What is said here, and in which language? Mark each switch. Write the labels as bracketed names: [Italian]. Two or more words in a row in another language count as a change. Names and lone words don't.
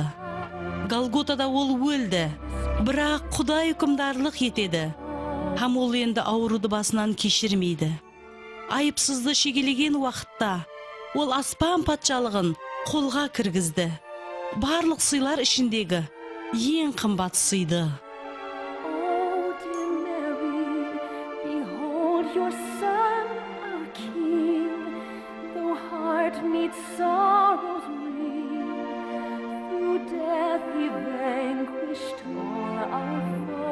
[Kazakh] Голготада ол өлді, бірақ Құдай үкімдарлық етеді. Һәм ол енді ауруды басынан кешірмейді. Айыпсызды шегелеген уақытта ол аспан патшалығын қолға кіргізді. Барлық сыйлар ішіндегі ең қымбат сыйды. [English] Oh, dear Mary, behold your son, our King. Though heart meets sorrows real, through death he vanquished all our